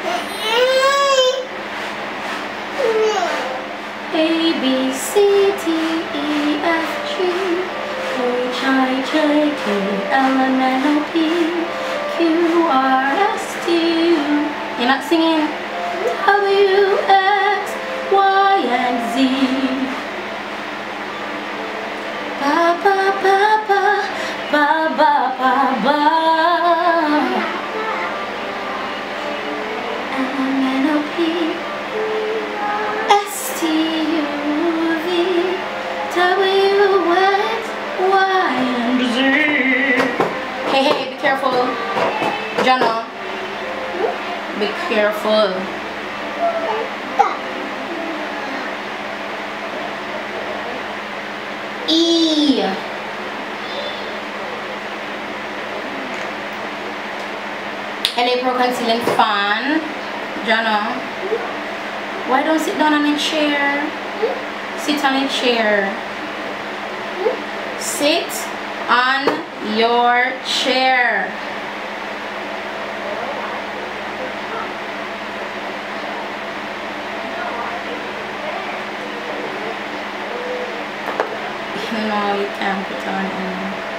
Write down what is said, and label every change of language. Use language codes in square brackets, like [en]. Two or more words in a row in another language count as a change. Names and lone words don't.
[en] A, B, C, T, E, F, G, H, I, J, K, L, M, N, O, P, Q, R, S, T, U. You're not singing? W, X, Y, and Z. Ba, ba, ba, ba, ba, ba, ba, ba. M, N, O, P, S, T, U, V, W, X, Y, and Z. Hey, hey, be careful. Jono. Be careful. E. LA Pro Concealing Fan. Jono, why don't sit down on a chair? Sit on a chair. Sit on your chair. No, you can't put on any.